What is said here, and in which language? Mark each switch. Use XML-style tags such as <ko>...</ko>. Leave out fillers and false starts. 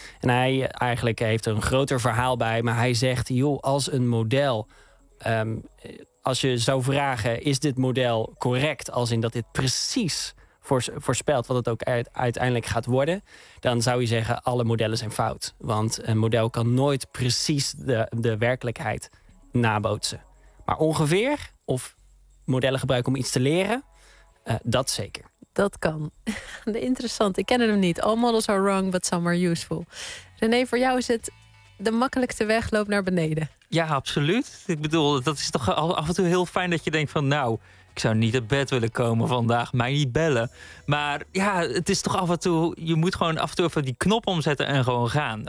<nl>En hij eigenlijk heeft er een groter verhaal bij, maar hij zegt, joh, als een model, als je zou vragen, is dit model correct, als in dat dit precies voorspelt wat het ook uiteindelijk gaat worden, dan zou je zeggen, alle modellen zijn fout. Want een model kan nooit precies de werkelijkheid nabootsen. Maar ongeveer, of modellen gebruiken om iets te leren, dat zeker. Dat kan. Interessant, ik ken hem niet.</nl> <en>All models are wrong, but some are useful.</en> <nl>René, voor jou is het de makkelijkste weg, loop naar beneden. Ja, absoluut. Ik bedoel, dat is toch af en toe heel fijn dat je denkt van, nou, ik zou niet uit bed willen komen vandaag, mij niet bellen. Maar ja, het is toch af en toe, je moet gewoon af en toe even die knop omzetten en gewoon gaan.</nl>